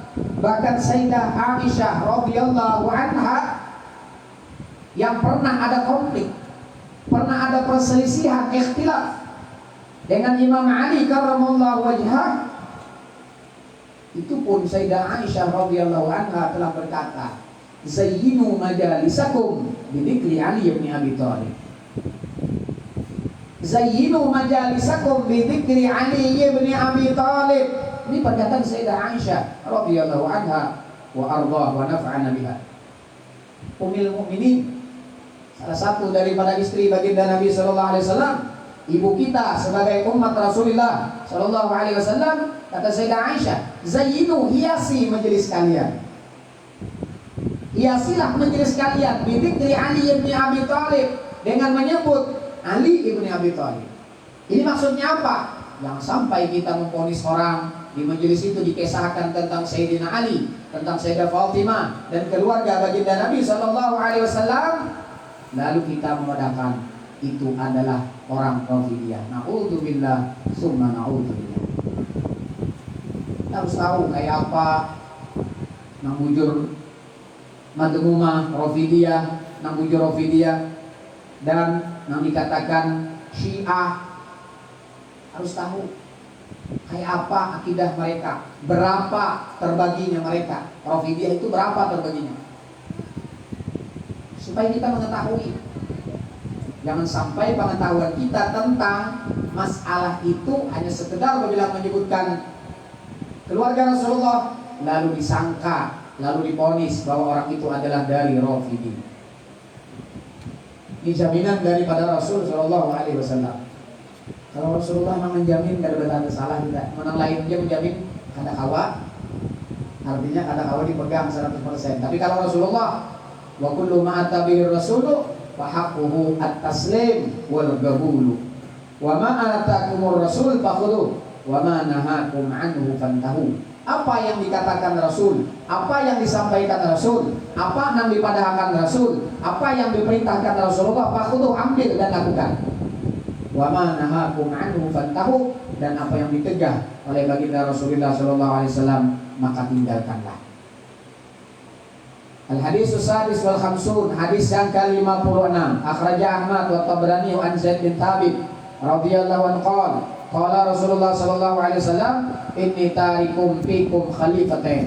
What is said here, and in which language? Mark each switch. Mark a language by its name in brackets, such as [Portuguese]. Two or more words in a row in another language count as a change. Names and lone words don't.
[Indonesian] Bahkan Sayyidah Aisyah [Arabic] رضي الله عنها [Indonesian] yang pernah ada konflik, pernah ada perselisihan, ikhtilaf dengan Imam Ali [Arabic] كرم الله وجهه, [Indonesian] itu pun Sayyidah Aisyah [Arabic] رضي الله عنها [Indonesian] telah berkata, [Arabic] زينوا مجالسكم بذكر علي بن أبي طالب. زينوا مجالسكم بذكر علي بن أبي طالب. [Indonesian] Ini perkataan Sayyidah Aisyah [Arabic] رضي الله عنها وأرضاها ونفعنا بها. أم المؤمنين, [Indonesian] salah satu daripada istri baginda Nabi [Arabic] صلى الله عليه وسلم, [Indonesian] ibu kita sebagai umat Rasulullah [Arabic] صلى الله عليه وسلم, [Indonesian] kata Sayyidah Aisyah, zayyinu, hiasi majelis kalian. Hiasilah majelis kalian bidzikri Ali bin Abi Thalib, dengan menyebut Ali ibn Abi Thalib. Ini maksudnya apa? Jangan sampai kita memvonis orang di majelis itu dikisahkan tentang Sayyidina Ali, tentang Sayyidah Fatimah dan keluarga baginda Nabi [Arabic] صلى الله عليه وسلم, [Indonesian] lalu kita mengatakan itu adalah orang Rafidiyah. [Arabic] نعوذ بالله ثم نعوذ بالله. [Banjar] Kita harus tahu kayak apa nang bujur madmumah Rafidiyah, nang bujur Rafidiyah dan nang dikatakan Syiah. [Indonesian] Harus tahu kayak apa akidah mereka, berapa terbaginya mereka. Rafidiyah itu berapa terbaginya, supaya kita mengetahui. Jangan sampai pengetahuan kita tentang masalah itu hanya sekedar apabila menyebutkan keluarga Rasulullah lalu disangka, lalu diponis bahwa orang itu adalah dari Rafidiyah. Ini jaminan daripada Rasul [Arabic] صلى الله عليه وسلم. [Indonesian] Kalau Rasulullah memang menjamin gak ada salah kita. [Banjar] Menang lain dia menjamin kada kawa, artinya kada kawa dipegang 100%. [Indonesian] Tapi kalau Rasulullah [Arabic] وكل ما أتى به الرسول فحقه التسليم والقبول. وما آتاكم الرسول فخذوه وما نهاكم عنه فانتهوا. [Indonesian] Apa yang dikatakan Rasul, apa yang disampaikan Rasul, apa yang dipadahkan Rasul, apa yang diperintahkan Rasulullah, fakhudhu, ambil dan lakukan. [Arabic] وما نهاكم عنه فانتهوا, [Indonesian] dan apa yang ditegah oleh baginda Rasulullah [Arabic] صلى الله عليه وسلم [Indonesian] maka tinggalkanlah. [Arabic] الحديث السادس والخمسون, [Indonesian] hadis yang ke-56, [Arabic] أخرجه أحمد والطبراني عن زيد بن ثابت رضي الله عنه قال رسول الله صلى الله عليه وسلم إني تارك فيكم خليفتين.